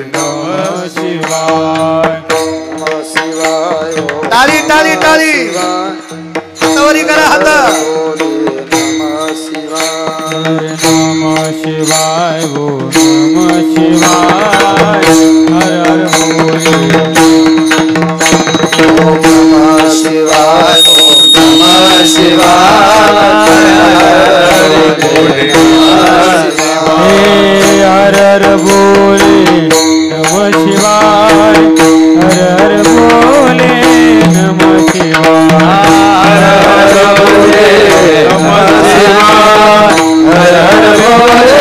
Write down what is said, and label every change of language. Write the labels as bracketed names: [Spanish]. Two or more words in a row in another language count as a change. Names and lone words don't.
[Sanskrit] नमः शिवाय, नमः शिवाय. [Marathi] टाळी टाळी टाळी हातावरी करा हात. [Sanskrit] नमः शिवाय, नमः शिवाय, ओम नमः शिवाय, हर हर बोले. नमः शिवाय, ओम नमः शिवाय, हर हर बोले. नमः शिवाय, हर हर बोले. नमः शिवाय, हर हर बोले. नमः शिवाय, हर हर बोले.